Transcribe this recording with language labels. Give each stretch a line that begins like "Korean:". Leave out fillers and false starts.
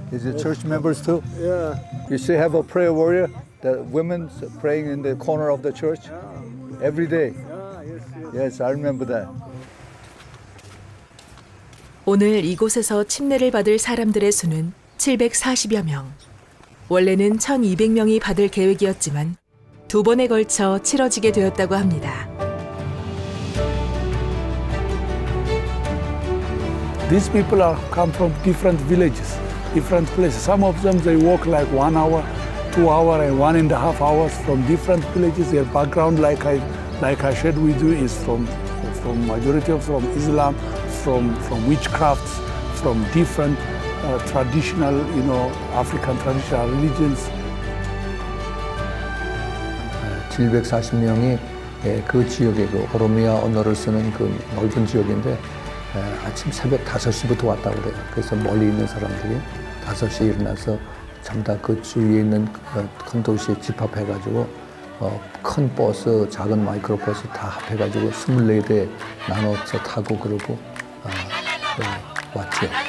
English: Is it church members too? Yeah. You still have a prayer warrior? The women praying in the corner of the church every day. Yes, I remember that.
Korean: 오늘 이곳에서 침례를 받을 사람들의 수는 740여 명. 원래는 1200명이 받을 계획이었지만 2번에 걸쳐 치러지게 되었다고 합니다.
English: These people come from different villages, different places. Some of them they walk like 1 hour, 2 hours, and 1.5 hours from different villages. Their background, like I shared with you, is from majority of from Islam, from witchcraft, from different traditional, African traditional religions.
Korean: 740명이 그 지역에 그 오로미아 언어를 쓰는 그 넓은 지역인데 아침 새벽 5시부터 왔다고 그래요. 그래서 멀리 있는 사람들이 5시에 일어나서 전부 다 그 주위에 있는 큰 도시에 집합해가지고 큰 버스, 작은 마이크로버스 다 합해가지고 24대 나눠서 타고 그러고 왔죠.